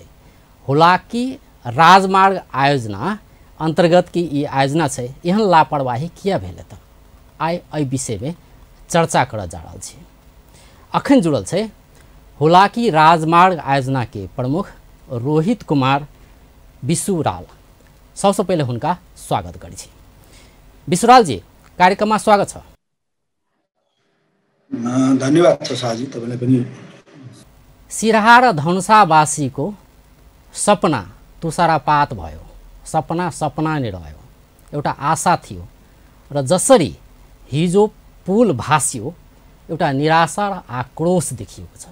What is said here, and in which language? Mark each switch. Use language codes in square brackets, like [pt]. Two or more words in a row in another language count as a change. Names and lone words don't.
[mai] हालांकि राजमार्ग आयोजना अंतर्गत की ई आयोजना छै, एहन लापरवाही किया भेलै तऽ आइ एहि विषय में चर्चा करऽ जा रहल छी। अखन जुड़ल छै हालांकि राजमार्ग आयोजना के प्रमुख रोहित कुमार विसुराल। सबसे पहले हुनका स्वागत करै छी। विसुराल जी, कार्यक्रम में स्वागत छ। [ne] धन्यवाद छ शाहजी, तपाईलाई पनि। सिराहा र धनुषावासी को सपना तुषारापात भयो। सपना सपना नै रह्यो, एउटा आशा थियो र जसरी हिजो पुल भासियो एउटा निराशा र आक्रोश देखिएको छ।